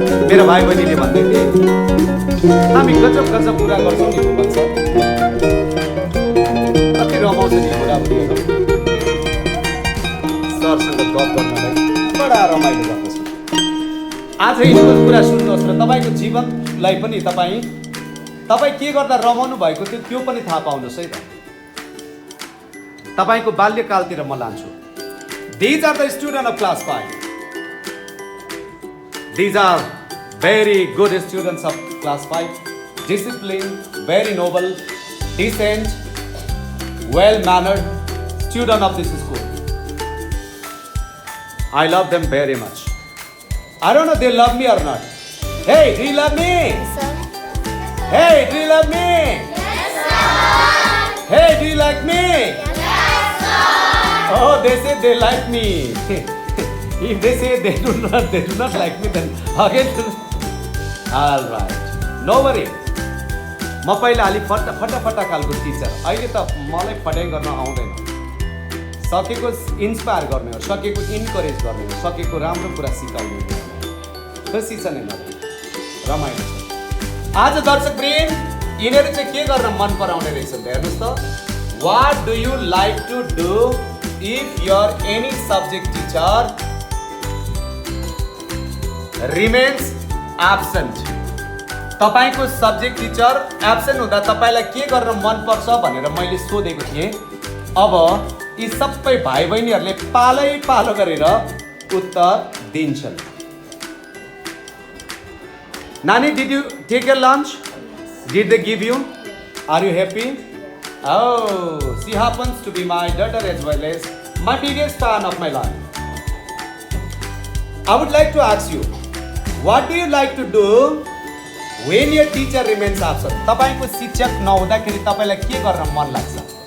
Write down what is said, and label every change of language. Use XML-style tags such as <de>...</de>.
<ne>मेरा भाइ बहिनीले भन्दै थिए, हामी गजब गजब कुरा गर्छौँ नि भन्छ, कति रमाउँछ नि कुराहरू, सरसँग गफ गर्नलाई बडा रमाइलो गर्दछ। आज यिनको कुरा सुन्नुहोस् र तपाईँको जीवनलाई पनि तपाईँ के गर्दा रमाउनु भएको थियो त्यो पनि थाहा पाउनुहोस् है त। तपाईँको बाल्यकालतिर म लान्छु।</ne> <en>These are the students of class 5. These are very good students of class 5. Disciplined, very noble, decent, well-mannered student of this school. I love them very much. I don't know they love me or not. Hey, do you love me? Yes, sir. Hey, do you love me? Yes, sir. Hey, do you like me? Yes, sir. Oh, they say they like me. If they say they do not like me, then again. All right. No worry.</en> <ne>म पहिला अलिक फटाफटा खालको teacher, अहिले त मलाई पढाइ गर्न आउँदैन। सकेको इन्स्पायर गर्ने हो, सकेको इन्करेज गर्ने हो, सकेको राम्रो कुरा सिकाउने हो। खुसी छ नि, रमाइलो छ। आज दर्शकवृन्द, यिनीहरू चाहिँ के गर्न मन पराउने रहेछन् हेर्नुहोस् त।</ne> <en>What do you like to do if your any subject teacher remains absent?</en> <ne>तपाईको सब्जेक्ट टिचर एब्सेन्ट हुँदा तपाईलाई के गर्न मन पर्छ भनेर मैले सोधेको थिएँ। अब यी सबै भाइ बहिनीहरूले पालो गरेर उत्तर दिन्छन्।</ne> <en>नानी, did you take your lunch? Did they give you? Are you happy? Oh, she happens to be my daughter as well as my biggest fan of my life. I would like to ask you, what do you like to do when your teacher remains absent?</en> <ne>तपाईको शिक्षक नहुँदाखेरि तपाईलाई के गर्न मन लाग्छ?</ne>